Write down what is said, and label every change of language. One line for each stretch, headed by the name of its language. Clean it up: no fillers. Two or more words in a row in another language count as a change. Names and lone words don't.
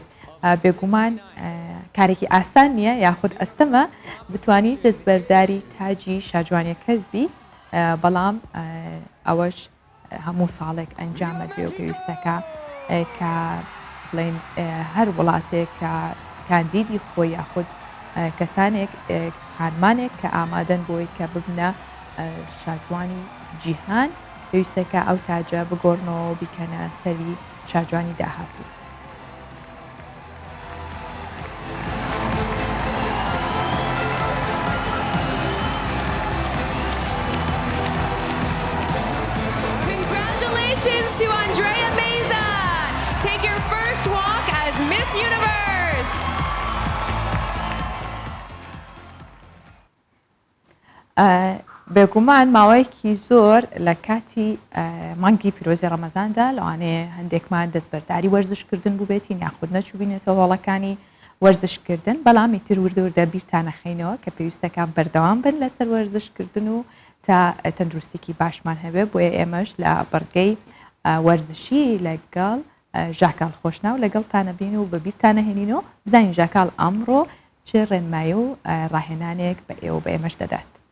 Central Kurdish: بێگومان کارێکی ئاسان نییە یاخود ئەستەمە بتانی دەستبەرداری تاجی شاجوانیەکەت بی بەڵام ئەوەش هەموو ساڵێک ئەنجامە درێ و پێویستەکە کە بڵێن هەر وڵاتێک کە کاندیدی خۆی یاخود کەسانێک خانمانێک کە ئامادەن بۆی کە ببنە شاجوانی جیهان پێویستەکە ئەو تاجە بگۆڕنەوە بیکەنە سەری شاجوانی داهاتوو.
English: Congratulations to Andrea Meza! Take your first walk as Miss Universe!
Central Kurdish: بێگومان ماوەیەکی زۆر لە کاتی مانگی پیرۆزی ڕەمەزاندا لەوانەیە هەندێکمان دەستبەرداری وەرزشکردن بوو بێتی یاخود نەچوو بینێتەوە هەوڵەکانی وەرزشکردن بەڵام ئیتر وردە بیرتانەخەینەوە کە پێویستەکان بەردەوام بن لەسەر وەرزشکردن و تا تەندروستێکی باشمان هەبێ بۆیە ئێمەش لە بەڕگەی وەرزشی لەگەڵ ژاکال خۆشنا و لەگەڵتانە بین و بە بیرتانەهێنینەوە بزانین ژاکال ئەمڕۆ چه ڕێنمایی و ڕاهێنانێک بە ئێوە بە ئێمەش دەدات.